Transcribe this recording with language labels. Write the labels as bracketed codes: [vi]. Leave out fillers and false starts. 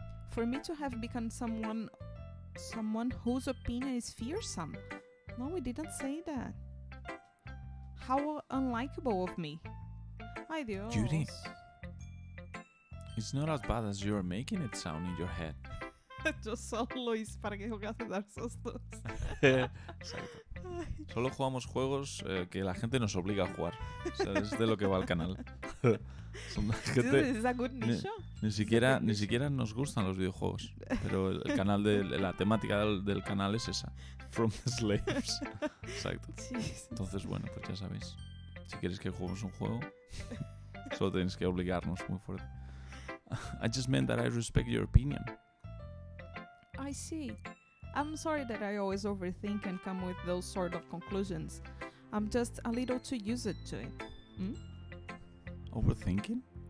[en] For me to have become someone whose opinion is fearsome. No, we didn't say that. How unlikable of me. [es] Ay, Dios. [en] Judy. It's not as bad as you're making it sound in your head. [es] Yo solo lo hice para que jugase Dark Souls 2. Exacto. Solo jugamos juegos que la gente nos obliga a jugar. O sea, es de lo que va el canal. ¿Es [en] a good [es] nicho? Ni siquiera nos gustan los videojuegos. Pero el canal la temática del canal es esa. [en] From the Slaves. [es] Exacto. Entonces, bueno, pues ya sabéis. Si quieres que juguemos un juego, solo tenéis que obligarnos muy fuerte. [en] I just meant that I respect your opinion. I see. I'm sorry that I always overthink and come with those sort of conclusions. I'm just a little too used to it. Overthinking?